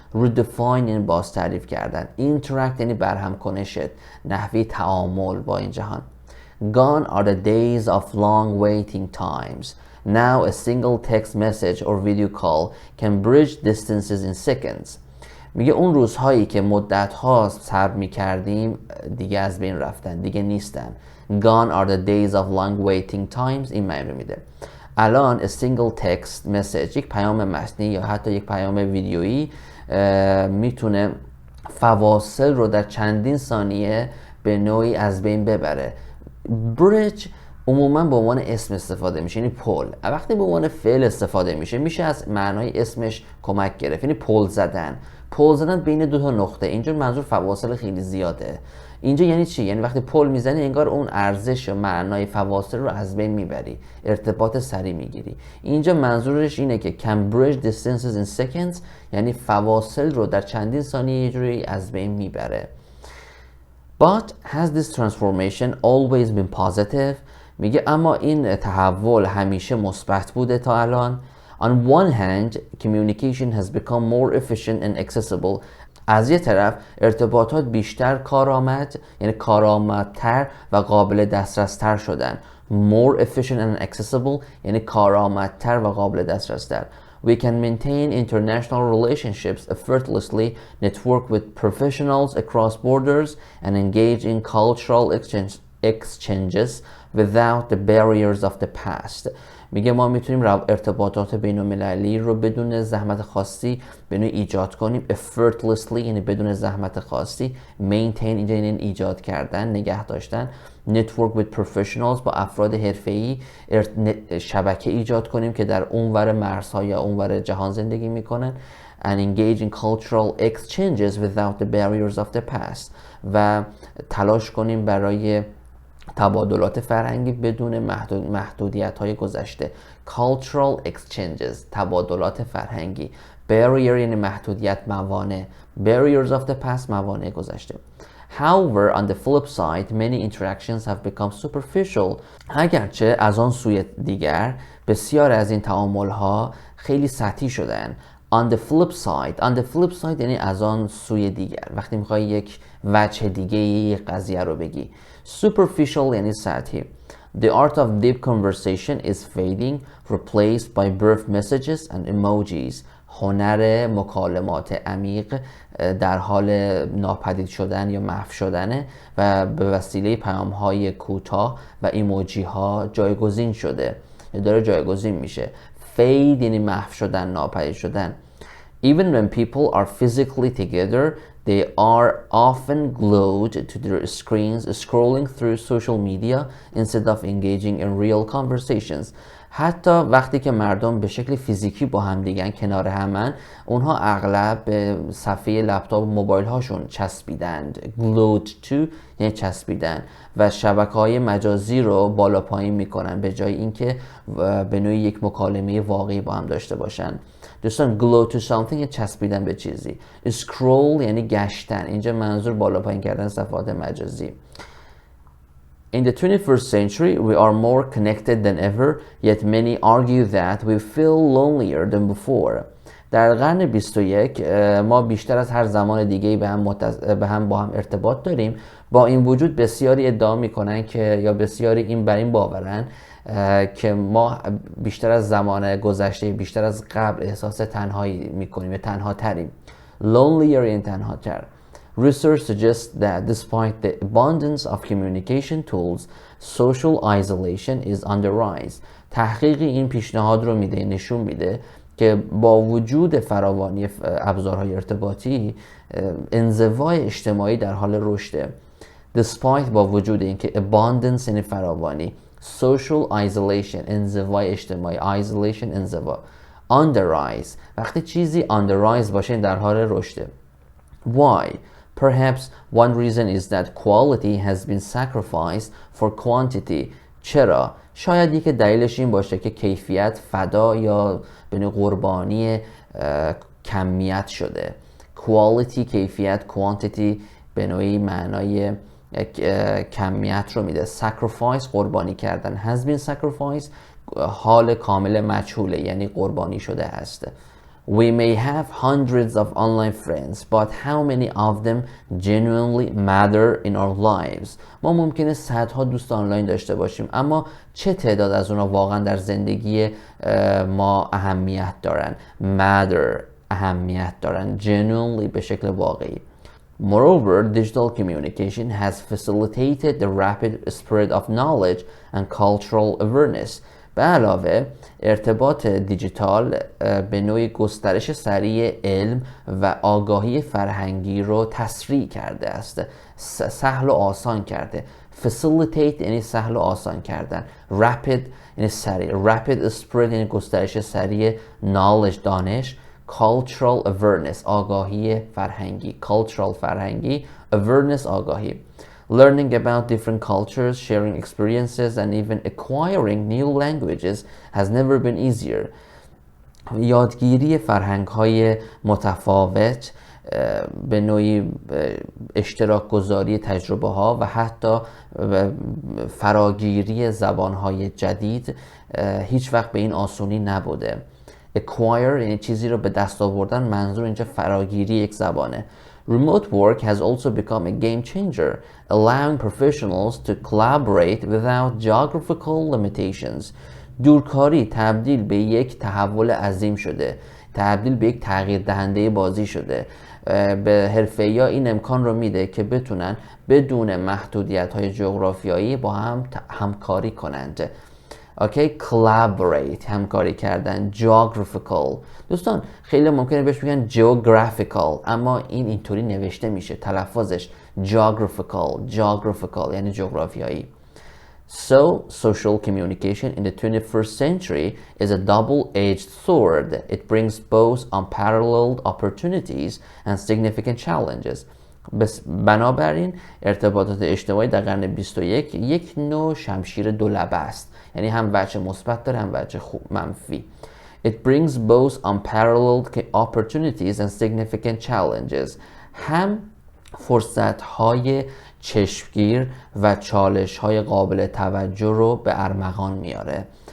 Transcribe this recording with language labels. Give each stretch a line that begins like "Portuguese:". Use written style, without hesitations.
Persian: redefine یعنی باز تعریف کردن. interact یعنی برهمکنشت، نحوه تعامل با این جهان.
English: Gone are the days of long waiting times. Now a single text message or video call can bridge distances in seconds.
Persian: میگه اون روزهایی که مدت‌ها صبر می‌کردیم دیگه از بین رفتن، دیگه نیستن.
English: Gone are the days of long waiting times.
Persian: این معنی میده. الان
English: a single text message،
Persian: یک پیام متنی یا حتی یک پیام ویدیویی میتونه فواصل رو در چندین ثانیه به نوعی از بین ببره. bridge عموما به عنوان اسم استفاده میشه، یعنی پل. وقتی به عنوان فعل استفاده میشه از معنای اسمش کمک گرفت، یعنی پل زدن بین دو تا نقطه. اینجا منظور فواصل خیلی زیاده. اینجا یعنی چی؟ یعنی وقتی پل میزنی انگار اون ارزش و معنای فواصل رو از بین میبری، ارتباط سریع میگیری. اینجا منظورش اینه که
English: can bridge distances in seconds،
Persian: یعنی فواصل رو در چندین ثانیه یه جوری از بین میبره.
English: But has this transformation always been positive؟
Persian: میگه اما این تحول همیشه مثبت بوده تا الان.
English: On one hand, communication has become more efficient and accessible.
Persian: از یه طرف ارتباطات بیشتر کارآمد، یعنی کارآمدتر و قابل دسترستر شدن.
English: More efficient and accessible
Persian: یعنی کارآمدتر و قابل دسترستر.
English: We can maintain international relationships effortlessly, network with professionals across borders, and engage in cultural exchanges without the barriers of the past.
Persian: میگه ما میتونیم ارتباطات بین المللی رو بدون زحمت خاصی به نوعی ایجاد کنیم. effortlessly یعنی بدون زحمت خاصی. maintain اینجا یعنی ایجاد کردن، نگه داشتن.
English: network with professionals
Persian: با افراد حرفه‌ای شبکه ایجاد کنیم که در اونور مرزها یا اونور جهان زندگی میکنن.
English: and engage in cultural exchanges without the barriers of the past
Persian: و تلاش کنیم برای تبادلات فرهنگی بدون محدودیت‌های گذشته.
English: cultural exchanges تبادلات فرهنگی. barrier یعنی محدودیت، موانع. barriers of the past
Persian: موانع گذشته.
English: However, on the flip side, many interactions have become superficial.
Persian: اگرچه از آن سوی دیگر بسیار از این تعامل‌ها خیلی سطحی شدن.
English: On the flip side
Persian: یعنی از آن سوی دیگر. وقتی میخوای یک وجه دیگه یک قضیه رو بگی. Superficial یعنی سطحی.
English: The art of deep conversation is fading, replaced by brief messages and emojis.
Persian: هنر مکالمات عمیق در حال ناپدید شدن یا محو شدنه و به وسیله پیام‌های کوتاه و ایموجی ها جایگزین شده یا داره جایگزین میشه. Fade یعنی محو شدن، ناپدید شدن.
English: Even when people are physically together, they are often glued to their screens, scrolling through social media instead of engaging in real conversations.
Persian: حتی وقتی که مردم به شکل فیزیکی با هم دیگن، کنار همن، اونها اغلب به صفحه لپتاپ و موبایل هاشون چسبیدند.
English: glued to
Persian: یعنی چسبیدن و شبکه‌های مجازی رو بالا پایین میکنن به جای اینکه به نوعی یک مکالمه واقعی با هم داشته باشن. دوستان
English: glued to something
Persian: یعنی چسبیدن به چیزی. scroll یعنی گشتن، اینجا منظور بالا پایین کردن صفحات مجازی.
English: In the 21st century, we are more connected than ever, yet many argue that we feel lonelier than before.
Persian: در قرن 21 ما بیشتر از هر زمان دیگه‌ای با هم ارتباط داریم. با این وجود بسیاری ادعا میکنن که یا بسیاری بر این باورن که ما بیشتر از زمان گذشته، بیشتر از قبل احساس تنهایی میکنیم یا تنها تریم. Lonelier یعنی تنها تر.
English: Research suggests that despite the abundance of communication tools, social isolation is on the rise.
Persian: تحقیقی این پیشنهاد رو نشون میده که با وجود فراوانی ابزارهای ارتباطی، انزوای اجتماعی در حال رشده. Despite با وجود اینکه abundance یعنی فراوانی،
English: social isolation
Persian: انزوای اجتماعی، isolation انزوا،
English: on the rise
Persian: وقتی چیزی on the rise باشه در حال رشده.
English: Why? Perhaps one reason is that quality has been sacrificed for quantity.
Persian: چرا؟ شاید یک دلیلش این باشه که کیفیت فدا یا به نوع قربانی کمیت شده. Quality کیفیت، quantity به نوعی معنای کمیت رو میده. Sacrifice قربانی کردن.
English: Has been sacrificed
Persian: حال کامل مجهوله یعنی قربانی شده هست.
English: We may have hundreds of online friends, but how many of them genuinely matter in our lives?
Persian: ما ممکنه صدها دوست آنلاین داشته باشیم، اما چه تعداد از اونها واقعا در زندگی ما اهمیت دارن؟ Matter اهمیت دارن. Genuinely به شکل واقعی.
English: Moreover, digital communication has facilitated the rapid spread of knowledge and cultural awareness.
Persian: به علاوه ارتباط دیجیتال به نوعی گسترش سریع علم و آگاهی فرهنگی رو تسریع کرده است، سهل و آسان کرده. facilitate یعنی سهل و آسان کردن، rapid یعنی سریع،
English: rapid spread
Persian: یعنی گسترش سریع knowledge دانش،
English: cultural awareness
Persian: آگاهی فرهنگی، cultural فرهنگی، awareness آگاهی.
English: Learning about different cultures, sharing experiences, and even acquiring new languages has never been easier.
Persian: یادگیری فرهنگ‌های متفاوت، به نوعی اشتراک گذاری تجربه ها و حتی فراگیری زبان‌های جدید هیچ وقت به این آسونی نبوده. Acquire یعنی چیزی رو به دست آوردن، منظور اینجا فراگیری یک زبانه.
English: Remote work has also become a game changer, allowing professionals to collaborate without geographical limitations.
Persian: دورکاری تبدیل به یک تحول عظیم شده، تبدیل به یک تغییر دهنده بازی شده. به حرفه‌ای‌ها این امکان رو میده که بتونن بدون محدودیت‌های جغرافیایی با هم همکاری کنند. اوکی، collaborate همکاری کردن. geographical دوستان خیلی ممکنه بهش بگن geographical، اما این اینطوری نوشته میشه، تلفظش geographical یعنی جغرافیایی.
English: So, social communication in the 21st century is a double-edged sword. It brings both unparalleled opportunities and significant challenges.
Persian: بنابراین ارتباطات اجتماعی در قرن 21 یک نوع شمشیر دولبه است، یعنی هم وجه مثبت داره هم وجه منفی.
English: It brings both unparalleled opportunities and significant challenges.
Persian: هم فرصت‌های چشمگیر و چالش‌های قابل توجه رو به ارمغان میاره.